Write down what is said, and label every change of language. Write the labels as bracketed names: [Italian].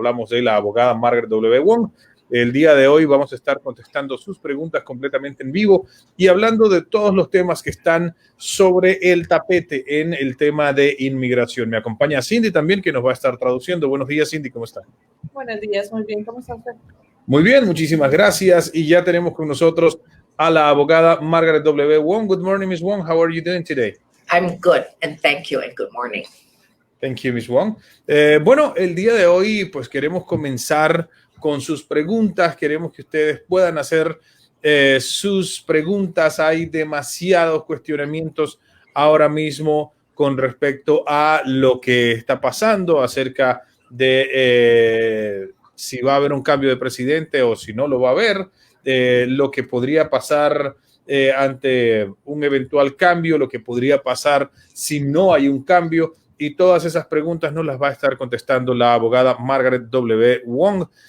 [Spanish] Hablamos de la abogada Margaret W. Wong. El día de hoy vamos a estar contestando sus preguntas completamente en vivo y hablando de todos los temas que están sobre el tapete en el tema de inmigración. Me acompaña Cindy también, que nos va a estar traduciendo. Buenos días, Cindy, ¿cómo está? Buenos días, muy bien, ¿cómo está usted? Muy bien, muchísimas gracias. Y ya tenemos con nosotros a la abogada Margaret W. [English] Wong. Good morning, Ms. Wong. How are you doing today? I'm good, and thank you, and good morning. Thank you, Ms. Wong. [Spanish] Bueno, el día de hoy, pues queremos comenzar con sus preguntas. Queremos que ustedes puedan hacer sus preguntas. Hay demasiados cuestionamientos ahora mismo con respecto a lo que está pasando acerca de si va a haber un cambio de presidente o si no lo va a haber, lo que podría pasar ante un eventual cambio, lo que podría pasar si no hay un cambio, y todas esas preguntas nos las va a estar contestando la abogada Margaret W. Wong.